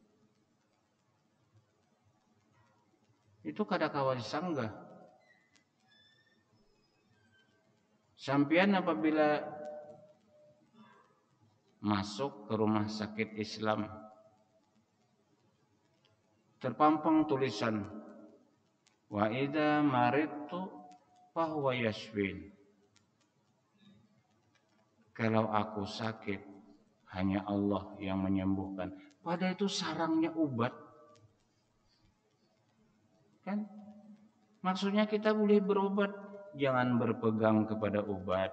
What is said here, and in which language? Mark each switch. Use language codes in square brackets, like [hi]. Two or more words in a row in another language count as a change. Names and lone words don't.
[bjn] Itu kada kawa disanggah. Sampian apabila masuk ke rumah sakit Islam, terpampang tulisan [ar] وإذا مرضت فهو يشفين. [id] Kalau aku sakit, hanya Allah yang menyembuhkan. [bjn] Pada itu sarangnya obat. Kan? [id] Maksudnya kita boleh berobat, jangan berpegang kepada obat.